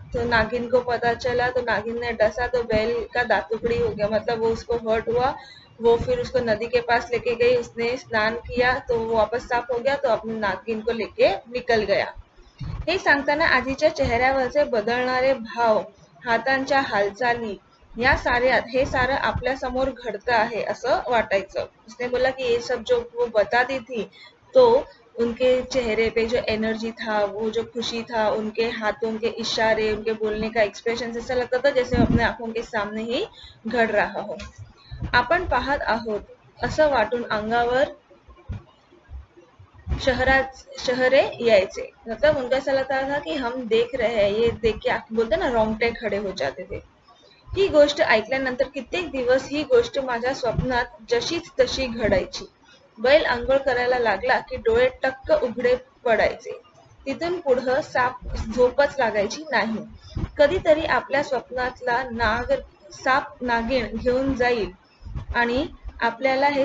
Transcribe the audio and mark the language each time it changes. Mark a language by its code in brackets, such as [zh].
[hi] तो नागिन को पता चला, तो नागिन ने डसा तो बैल का दातुकड़ी हो गया, मतलब वो उसको हर्ट हुआ. वो फिर उसको नदी के पास लेके गई, उसने स्नान किया तो वो वापस साफ हो गया, तो अपने नागिन को लेके निकल गया. [mr] हे सांगताना आजीच्या चेहऱ्यावरचे बदलणारे भाव, हातांच्या हालचाली, या साऱ्यात हे सारं आपल्या समोर घडतं आहे असं वाटायचं. [hi] उसने बोला कि ये सब जो वो बताती थी, तो उनके चेहरे पे जो एनर्जी था, वो जो खुशी था, उनके हाथों के इशारे, उनके बोलने का एक्सप्रेशन, ऐसा लगता था जैसे अपने आंखों के सामने ही घड रहा हो. [mr] आपण पाहत आहोत असं वाटून अंगावर शहरे यायचे. [hi] मतलब उनका ऐसा लगता था कि हम देख रहे हैं, ये देख के बोलते ना रोंगटे खडे हो जाते थे. [mr] ही गोष्ट ऐकल्यानंतर कित्येक दिवस ही गोष्ट माझ्या स्वप्नात जशीच तशी घडायची. बैल अंघोळ करायला लागला की डोळे टक्क उघडे पडायचे. तिथून पुढं झोपच लागायची नाही. कधीतरी आपल्या स्वप्नातला साप नागिण घेऊन जाईल आणि आपल्याला हे